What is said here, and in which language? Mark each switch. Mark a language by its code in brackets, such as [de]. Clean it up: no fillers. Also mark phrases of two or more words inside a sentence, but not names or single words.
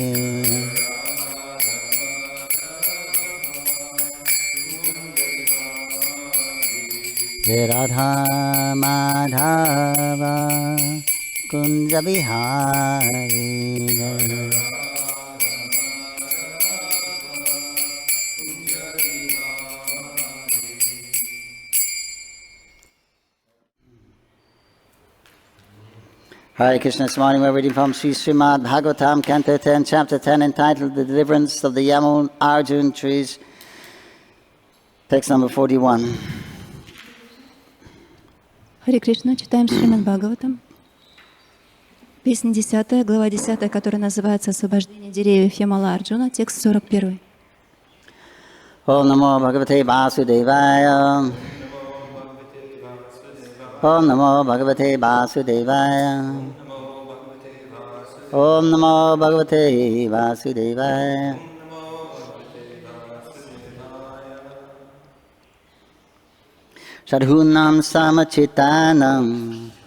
[en] Radha Madhava Kunja Vihari Hare Krishna, this morning we're reading from Shrimad Bhagavatam, Canto 10, Chapter 10, entitled The Deliverance of the Yamun Arjun Trees, text number 41. [ru] Харе Кришна, читаем Шримад Бхагаватам. Песня 10, глава 10, которая называется «Освобождение деревьев Ямала Арджуна», текст 41. [sa] ॐ नमो भगवते वासुदेवाय. ॐ नमो भगवते वासुदेवाय. ॐ नमो भगवते वासुदेवाय. साधूनां समचित्तानां.